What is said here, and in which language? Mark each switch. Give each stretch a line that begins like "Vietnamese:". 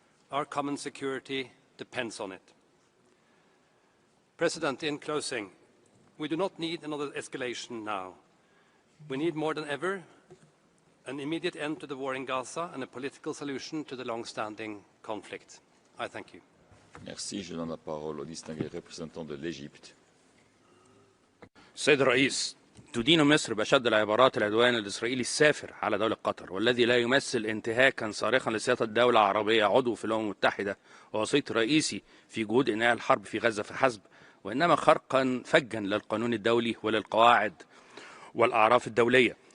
English: Our common security depends on it. President, in closing, we do not need another escalation now. We need more than ever an immediate end to the war in Gaza and a political solution to the long-standing conflict. I thank you.
French: Merci. Je donne la parole au distingué représentant de l'Égypte.
Arabic: السيد الرئيس، تدين مصر بأشد العبارات العدوان الإسرائيلي السافر على دولة قطر، والذي لا يمثل انتهاكا صارخا لسيادة الدولة العربية عضو في الأمم المتحدة ووسيط رئيسي في جهود إنهاء الحرب في غزة فحسب، وإنما خرقا فجا للقانون الدولي وللقواعد والأعراف الدولية.